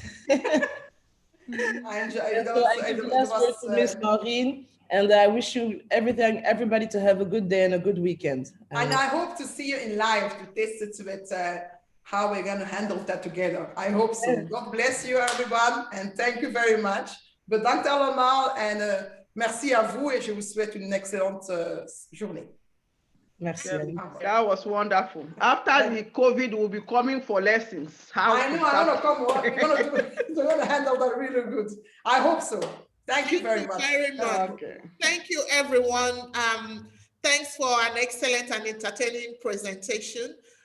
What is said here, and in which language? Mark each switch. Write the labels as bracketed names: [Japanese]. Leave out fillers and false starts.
[English] I enjoyed it. Ms. Maureen. And I wish you everybody to have a good day and a good weekend. And I hope to see you in live to test it with how we're going to handle that together. I hope so. God bless you, everyone, and thank you very much. [Dutch] Bedankt allemaal en [French] merci à vous et je vous souhaite une excellente journée. Merci. [English] That was wonderful. After the COVID, we'll be coming for lessons. I know, I want to come. We're going to handle that really good. I hope so. Thank you very much. Okay. Thank you, everyone. Thanks for an excellent and entertaining presentation.